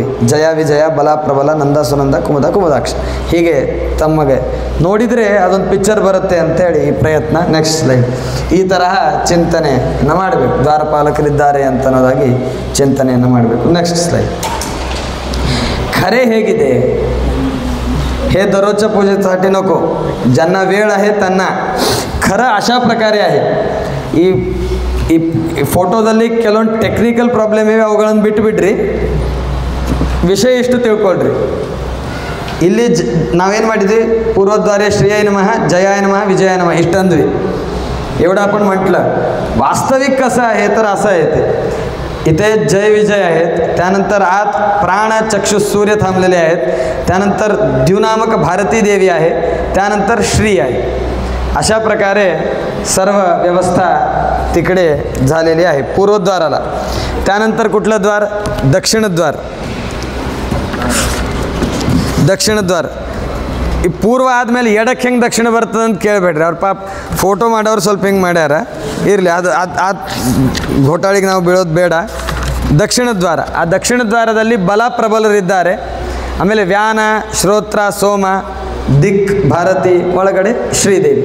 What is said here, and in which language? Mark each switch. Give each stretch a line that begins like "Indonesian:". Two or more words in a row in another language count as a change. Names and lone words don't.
Kannada: ಜಯ ವಿಜಯ, ಬಲ ಪ್ರಬಲ, ನಂದ ಸುನಂದ, ಕುಮುದ ಕುಮುದಾಕ್ಷ. ಹೀಗೆ ತಮಗೆ ನೋಡಿದರೆ ಅದೊಂದು ಪಿಕ್ಚರ್ ಬರುತ್ತೆ ಅಂತೇಳಿ ಈ ಪ್ರಯತ್ನ.
English: next slide.
Kannada: ಈ ತರಹ ಚಿಂತನೆಯನ್ನು ಮಾಡಬೇಕು. ದ್ವಾರಪಾಲಕರಿದ್ದಾರೆ ಅಂತ ಅನ್ನೋದಾಗಿ ಚಿಂತನೆಯನ್ನು ಮಾಡಬೇಕು.
English: next slide.
Kannada: खरे ಹೇಗಿದೆ?
Marathi: हे दररोजच्या पूजेसाठी नको, ज्यांना वेळ आहे त्यांना. खरं अशा प्रकारे आहे.
Kannada: ಈ ಫೋಟೋದಲ್ಲಿ ಕೆಲವೊಂದು
English: technical problem
Kannada: ಇವೆ, ಅವುಗಳನ್ನು ಬಿಟ್ಟುಬಿಡ್ರಿ, ವಿಷಯ ಇಷ್ಟು ತಿಳ್ಕೊಳ್ರಿ. ಇಲ್ಲಿ ನಾವೇನು ಮಾಡಿದ್ವಿ,
Sanskrit: पूर्वद्वारे श्रीयाय नमः, जयाय नमः, विजयाय नमः इष्टंद्वी.
Marathi: एवढं आपण म्हटलं. वास्तविक कसं आहे तर असं आहे ते. इथे जय विजय आहेत, त्यानंतर आत प्राण चक्षु सूर्य थांबलेले आहेत, त्यानंतर द्युनामक भारती देवी आहे, त्यानंतर श्री आहे. अशा प्रकारे सर्व व्यवस्था तिकडे झालेली आहे पूर्वद्वाराला. त्यानंतर कुठलं द्वार? दक्षिणद्वार. दक्षिणद्वार
Kannada: ಈ ಪೂರ್ವ ಆದಮೇಲೆ ಎಡಕ್ಕೆ ಹೆಂಗೆ ದಕ್ಷಿಣ ಬರ್ತದೆ ಅಂತ ಕೇಳಬೇಡ್ರಿ. ಅವ್ರ ಪಾಪ ಫೋಟೋ ಮಾಡೋರು ಸ್ವಲ್ಪ ಹಿಂಗೆ ಮಾಡ್ಯಾರ, ಇರಲಿ, ಅದು ಘೋಟಾಳಿಗೆ ನಾವು ಬೀಳೋದು ಬೇಡ. ದಕ್ಷಿಣದ್ವಾರ, ಆ ದಕ್ಷಿಣದ್ವಾರದಲ್ಲಿ ಬಲ ಪ್ರಬಲರಿದ್ದಾರೆ. ಆಮೇಲೆ ವ್ಯಾನ, ಶ್ರೋತ್ರ, ಸೋಮ, ದಿಕ್, ಭಾರತಿ, ಒಳಗಡೆ ಶ್ರೀದೇವಿ.